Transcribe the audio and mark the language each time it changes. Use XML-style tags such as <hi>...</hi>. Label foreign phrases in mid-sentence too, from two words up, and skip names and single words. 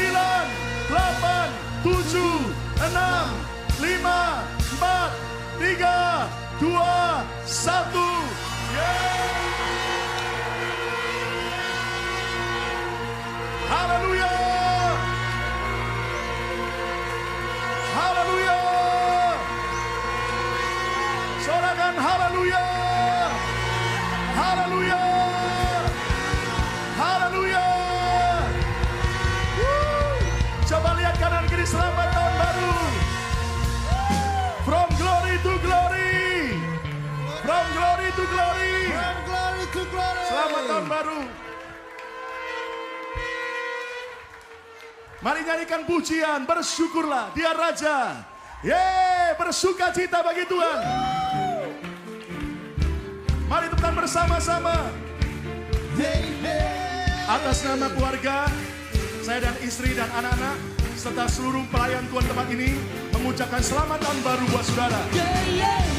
<id>Haleluya. Haleluya. Sorakan haleluya. Haleluya. Haleluya. Coba lihat kanan kiri, selamat tahun baru.</id> <en>From glory to glory. From glory to glory. From glory to glory.</en> <id>Selamat tahun baru. Mari nyanyikan pujian, bersyukurlah Dia Raja. Yeay, bersuka cita bagi Tuhan. Mari teman bersama-sama. Atas nama keluarga, saya dan istri dan anak-anak, serta seluruh pelayan Tuhan tempat ini, mengucapkan selamat tahun baru buat saudara.</id>